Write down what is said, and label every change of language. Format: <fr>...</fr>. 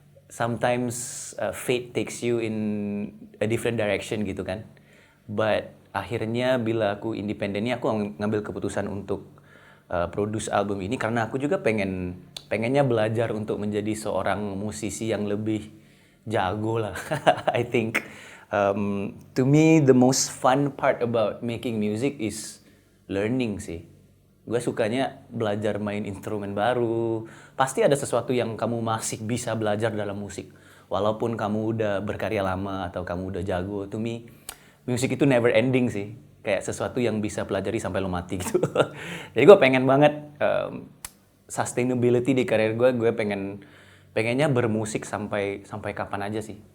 <en>Sometimes fate takes you in a different direction gitu kan.</en> <id>But akhirnya bila aku independen ini aku ngambil keputusan untuk produce album ini karena aku juga pengennya belajar untuk menjadi seorang musisi yang lebih jago lah.</id> <en>I think to me the most fun part about making music is learning sih.</en> <id>Gue sukanya belajar main instrumen baru. Pasti ada sesuatu yang kamu masih bisa belajar dalam musik. Walaupun kamu udah berkarya lama atau kamu udah jago.</id> <en>To me,</en> <id>musik itu never ending sih. Kayak sesuatu yang bisa pelajari sampai lo mati gitu. Jadi gue pengen banget sustainability di karir gue pengennya bermusik sampai kapan aja sih.</id>